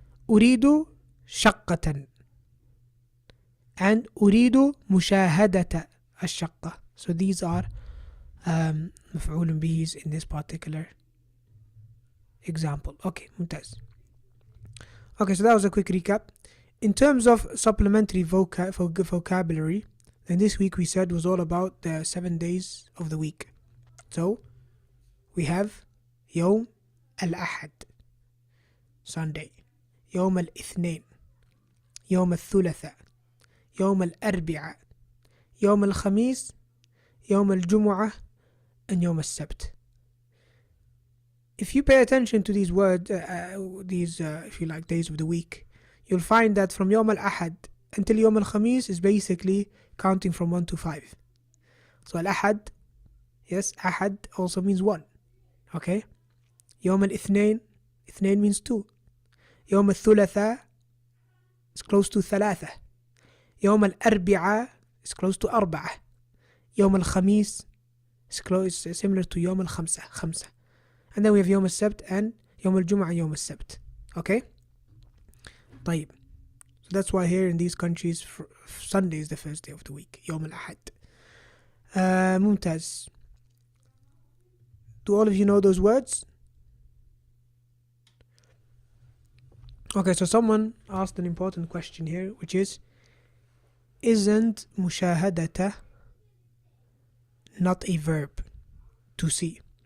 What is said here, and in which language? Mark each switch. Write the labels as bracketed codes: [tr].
[ar] أريد شقة and أريد مشاهدة الشقة. [en] So these are مفعول بهs in this particular example. Okay, ممتاز. Okay, so that was a quick recap. In terms of supplementary vocabulary, then this week we said was all about the 7 days of the week. So we have يوم الأحد, Sunday. [ar] يوم الاثنين. يوم الثلاثاء. يوم الأربعاء. يوم الخميس. يوم الجمعة. and يوم السبت. [en] If you pay attention to these words, if you like, days of the week, you'll find that from يوم الأحد until يوم الخميس is basically counting from 1 to 5. So الأحد, yes, أحد also means 1. Okay. [ar] يوم الاثنين, اثنين means 2. [en] يوم الثلاثاء is close to 3. يوم الأربعاء is close to 4. يوم الخميس is similar to يوم الخمسة, 5. [ar] And then we have يوم السبت and يوم الجمعة, يوم السبت. [en] Okay? طيب. So that's why here in these countries Sunday is the first day of the week. [ar] يوم الأحد. ممتاز. [en] Do all of you know those words? Okay, so someone asked an important question here, which is, isn't مشاهدة not a verb to see?